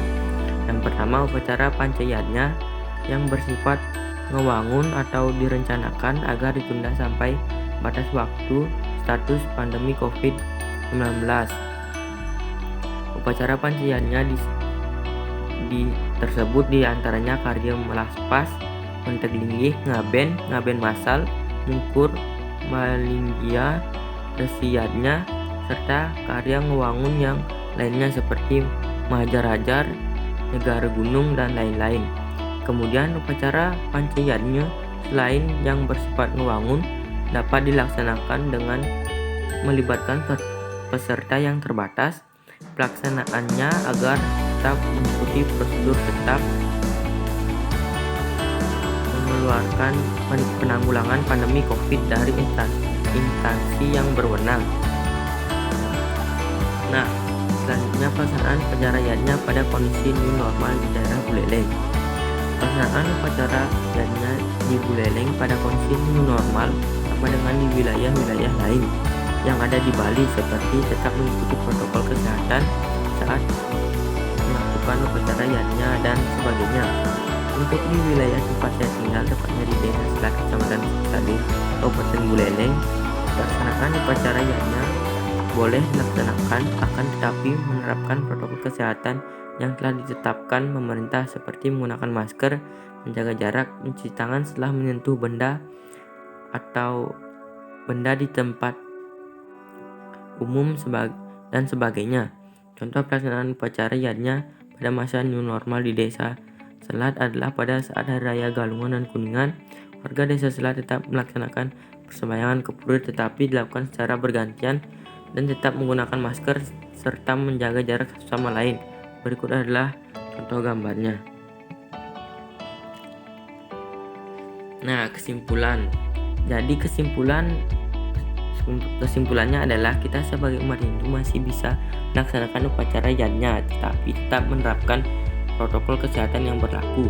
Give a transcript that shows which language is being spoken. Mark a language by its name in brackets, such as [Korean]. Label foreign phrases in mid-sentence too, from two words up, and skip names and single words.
[Indonesian] Yang pertama, upacara panca yatnya yang bersifat ngewangun atau direncanakan agar ditunda sampai batas waktu status pandemi COVID-19. Upacara panca yatnya tersebut diantaranya karya melaspas, menteglinggih, ngaben masal, mungkur, malinggia, resi yatnya, serta karya ngewangun yang lainnya seperti mahajar-hajar, negara gunung, dan lain-lain. Kemudian upacara panca yatnya selain yang bersifat ngewangun dapat dilaksanakan dengan melibatkan peserta yang terbatas. Pelaksanaannya agar tetap mengikuti prosedur tetap mengeluarkan penanggulangan pandemi COVID dari instansi yang berwenang. Nah, selanjutnya pelaksanaan upacara yatnya pada kondisi [English] new normal [Indonesian] di daerah Buleleng. Pelaksanaan upacara yatnya di Buleleng pada kondisi [English] new normal [Indonesian] sama dengan di wilayah-wilayah lain yang ada di Bali, seperti tetap mengikuti protokol kesehatan saat melakukan upacara yatnya dan sebagainya. Untuk di wilayah tempat saya tinggal, tepatnya di Desa Selat, Kecamatan Sadir, Kabupaten Buleleng, pelaksanaan upacara yatnya boleh dilaksanakan, akan tetapi menerapkan protokol kesehatan yang telah ditetapkan pemerintah seperti menggunakan masker, menjaga jarak, mencuci tangan setelah menyentuh benda atau benda di tempat umum dan sebagainya. Contoh pelaksanaan upacara yatnya pada masa [English] new normal [Indonesian] di Desa Selat adalah pada saat Hari Raya Galungan dan Kuningan, warga Desa Selat tetap melaksanakan persembahyangan ke Pura tetapi dilakukan secara bergantian dan tetap menggunakan masker serta menjaga jarak satu sama lain. Berikut adalah contoh gambarnya. Nah, kesimpulan. Jadi kesimpulannya adalah kita sebagai umat Hindu masih bisa melaksanakan upacara yatnya, tetapi tetap menerapkan protokol kesehatan yang berlaku.